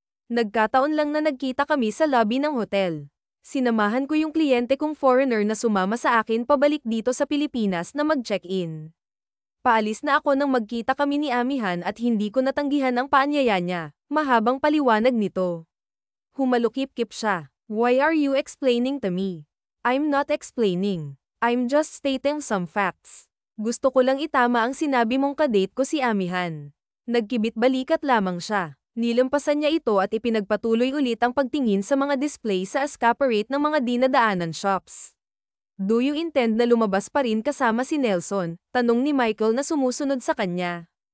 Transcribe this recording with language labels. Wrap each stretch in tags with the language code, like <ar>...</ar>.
<tl>Nagkataon lang na nagkita kami sa lobby ng hotel. Sinamahan ko yung kliyente kong foreigner na sumama sa akin pabalik dito sa Pilipinas na mag-check-in. Paalis na ako nang magkita kami ni Amihan at hindi ko natanggihan ang paanyaya niya, mahabang paliwanag nito. Humalukip-kip siya.</tl> <en>Why are you explaining to me? I'm not explaining. I'm just stating some facts.</en> <tl>Gusto ko lang itama ang sinabi mong kadate ko si Amihan. Nagkibit-balikat lamang siya. Nilampasan niya ito at ipinagpatuloy ulit ang pagtingin sa mga display sa escaparate ng mga dinadaanan shops.</tl> <en>Do you intend</en> <tl>na lumabas pa rin kasama si Nelson? Tanong ni Michael na sumusunod sa kanya.</tl>